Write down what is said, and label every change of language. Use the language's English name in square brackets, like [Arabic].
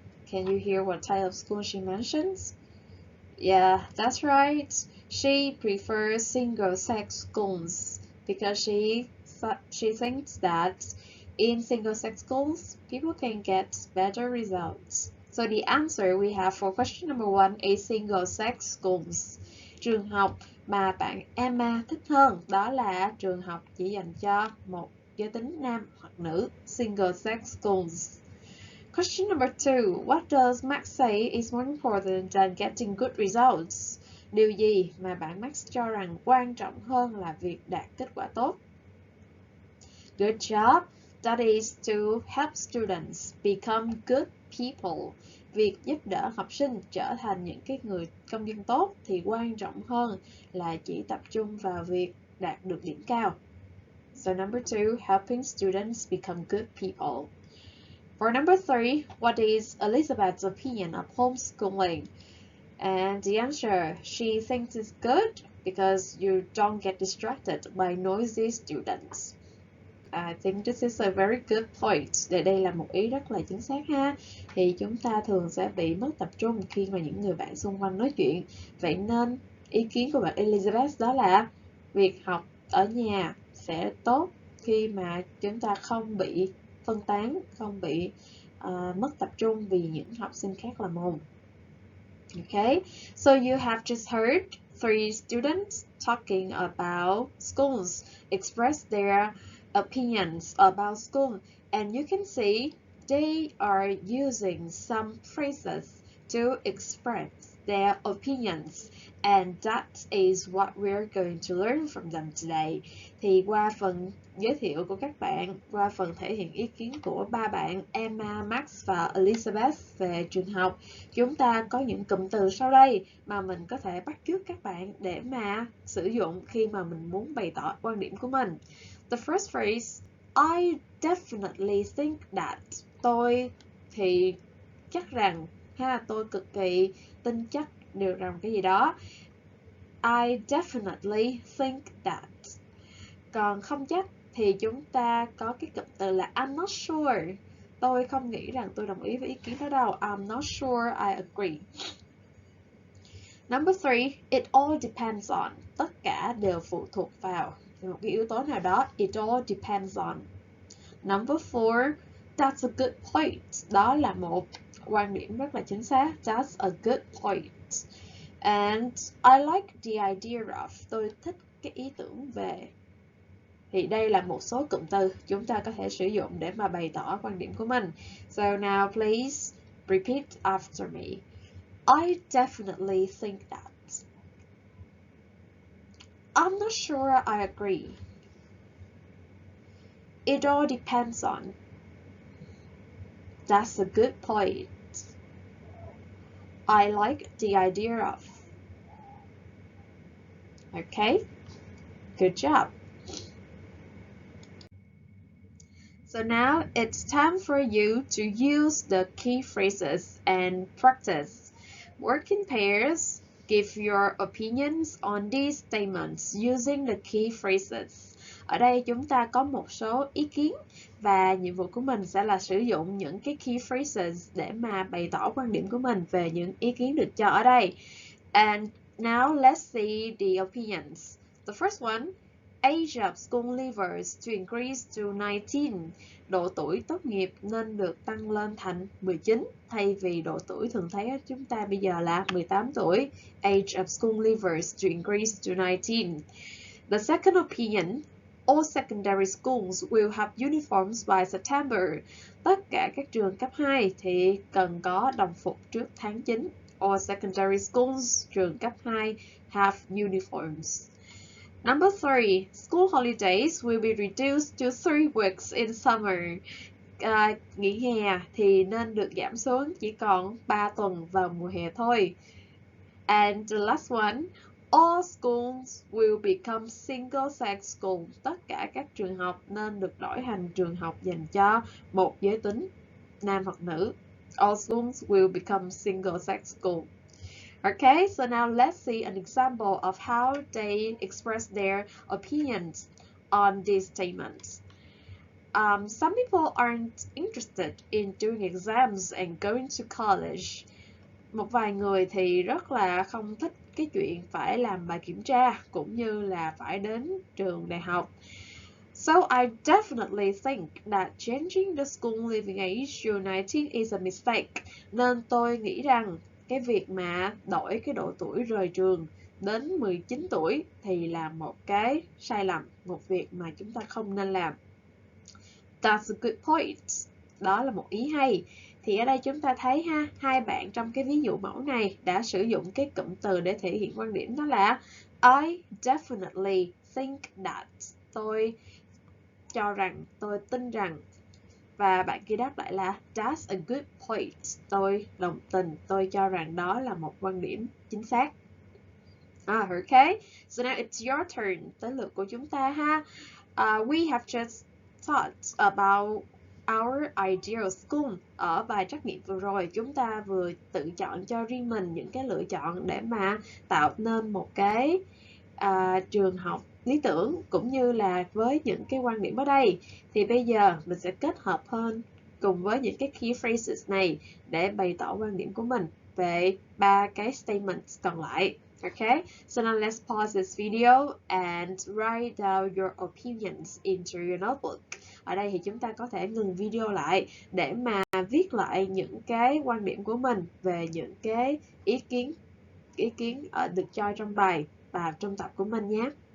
[English] Can you hear what type of school she mentions? Yeah, that's right. She prefers single-sex schools because she thinks that in single-sex schools, people can get better results. So the answer we have for question number 1 is single-sex schools. [Vietnamese] Trường học mà bạn Emma thích hơn đó là trường học chỉ dành cho một giới tính nam hoặc nữ, [English] single-sex schools. Question number 2. What does Max say is more important than getting good results? [Vietnamese] Điều gì mà bạn Max cho rằng quan trọng hơn là việc đạt kết quả tốt? [English] Good job. That is to help students become good people. [Vietnamese] Việc giúp đỡ học sinh trở thành những cái người công dân tốt thì quan trọng hơn là chỉ tập trung vào việc đạt được điểm cao. [English] So number 2, helping students become good people. For number 3, what is Elizabeth's opinion of homeschooling? And the answer, she thinks it's good because you don't get distracted by noisy students. I think this is a very good point. [Vietnamese] Đây là một ý rất là chính xác ha. Thì chúng ta thường sẽ bị mất tập trung khi mà những người bạn xung quanh nói chuyện. Vậy nên ý kiến của bạn Elizabeth đó là việc học ở nhà sẽ tốt khi mà chúng ta không bị phân tán, không bị mất tập trung vì những học sinh khác làm ồn. [English] Okay, so you have just heard 3 students talking about schools, express their opinions about school, and you can see they are using some phrases to express their opinions, and that is what we're going to learn from them today. [Vietnamese] Thì qua phần giới thiệu của các bạn, qua phần thể hiện ý kiến của ba bạn Emma, Max và Elizabeth về trường học, chúng ta có những cụm từ sau đây mà mình có thể bắt chước các bạn để mà sử dụng khi mà mình muốn bày tỏ quan điểm của mình. [English] The first phrase, I definitely think that. [Vietnamese] Tôi thì chắc rằng, tôi cực kỳ tin chắc điều rằng cái gì đó. [English] I definitely think that. [Vietnamese] Còn không chắc thì chúng ta có cái cụm từ là [English] I'm not sure. [Vietnamese] Tôi không nghĩ rằng tôi đồng ý với ý kiến đó đâu. [English] I'm not sure I agree. Number 3, it all depends on. [Vietnamese] Tất cả đều phụ thuộc vào một cái yếu tố nào đó. [English] It all depends on. Number 4, that's a good point. [Vietnamese] Đó là một quan điểm rất là chính xác. [English] That's a good point. And I like the idea of. [Vietnamese] Tôi thích cái ý tưởng về. Thì đây là một số cụm từ chúng ta có thể sử dụng để mà bày tỏ quan điểm của mình. [English] So now please repeat after me. I definitely think that. I'm not sure I agree. It all depends on. That's a good point. I like the idea of. Okay, good job. So now it's time for you to use the key phrases and practice. Work in pairs. Give your opinions on these statements using the key phrases. [Vietnamese] Ở đây chúng ta có một số ý kiến và nhiệm vụ của mình sẽ là sử dụng những cái key phrases để mà bày tỏ quan điểm của mình về những ý kiến được cho ở đây. [English] And now let's see the opinions. The first one, age of school leavers to increase to 19. [Vietnamese] Độ tuổi tốt nghiệp nên được tăng lên thành 19 thay vì độ tuổi thường thấy ở chúng ta bây giờ là 18 tuổi. [English] Age of school leavers to increase to 19. The second opinion, all secondary schools will have uniforms by September. [Vietnamese] Tất cả các trường cấp 2 thì cần có đồng phục trước tháng 9. [English] All secondary schools, [Vietnamese] trường cấp 2, [English] have uniforms. Number 3, school holidays will be reduced to 3 weeks in summer. [Vietnamese] Nghỉ hè thì nên được giảm xuống chỉ còn 3 tuần vào mùa hè thôi. [English] And the last one, all schools will become single-sex schools. [Vietnamese] Tất cả các trường học nên được đổi thành trường học dành cho một giới tính, nam hoặc nữ. [English] All schools will become single-sex schools. Okay, so now let's see an example of how they express their opinions on these statements. Some people aren't interested in doing exams and going to college. [Vietnamese] Một vài người thì rất là không thích cái chuyện phải làm bài kiểm tra cũng như là phải đến trường đại học. [English] So I definitely think that changing the school leaving age to 19 is a mistake. [Vietnamese] Nên tôi nghĩ rằng cái việc mà đổi cái độ tuổi rời trường đến 19 tuổi thì là một cái sai lầm, một việc mà chúng ta không nên làm. [English] That's a good point. [Vietnamese] Đó là một ý hay. Thì ở đây chúng ta thấy hai bạn trong cái ví dụ mẫu này đã sử dụng cái cụm từ để thể hiện quan điểm, đó là [English] I definitely think that. [Vietnamese] Tôi cho rằng, tôi tin rằng. Và bạn kia đáp lại là [English] that's a good point. [Vietnamese] Tôi đồng tình, tôi cho rằng đó là một quan điểm chính xác. [English] Okay, so now it's your turn. [Vietnamese] Tới lượt của chúng ta ha. [English] We have just thought about our ideal school. [Vietnamese] Ở bài trắc nghiệm vừa rồi, chúng ta vừa tự chọn cho riêng mình những cái lựa chọn để mà tạo nên một cái trường học lý tưởng, cũng như là với những cái quan điểm ở đây. Thì bây giờ mình sẽ kết hợp hơn cùng với những cái key phrases này để bày tỏ quan điểm của mình về 3 cái statements còn lại. [English] Okay, so now let's pause this video and write down your opinions into your notebook. [Vietnamese] Ở đây thì chúng ta có thể ngừng video lại để mà viết lại những cái quan điểm của mình về những cái ý kiến được cho trong bài và trong tập của mình nhé.